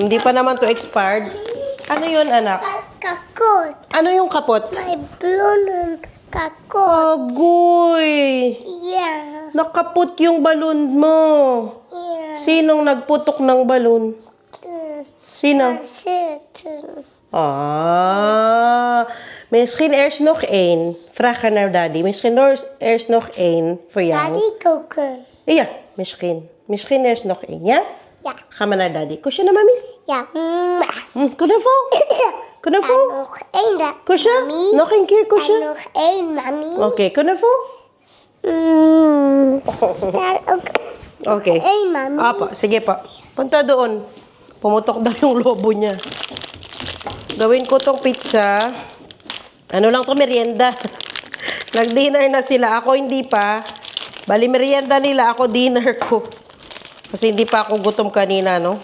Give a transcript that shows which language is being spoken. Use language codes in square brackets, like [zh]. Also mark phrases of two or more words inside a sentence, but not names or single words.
[tl] Hindi pa naman to expired. Ano yun, anak? Kakot. Ano yung kapot? May balloon kakot. Agoy! Yeah. Nakaput yung balon mo. Yeah. Sinong nagputok ng balon? Sino? [nl] Sit. Misschien er is nog één. Vraag haar naar daddy. Misschien er is nog één voor jou. Daddy koken. Ja, misschien. Misschien er is nog één, ja? Ja. Ga maar naar daddy. Kusje naar mami. Ja. Knuffel. Knuffel. Nog één, Kusje. mami. Nog een keer En kusje. nog één, mami. Oké, knuffel. Daar ook Oké. één, mami. [tl] Apa, sige pa. Punta doon. Pumutok daw yung lobo niya. Gawin ko tong pizza. Ano lang to, merienda. Nag-dinner na sila. Ako hindi pa. Bali, merienda nila. Ako dinner ko. Kasi hindi pa ako gutom kanina, no?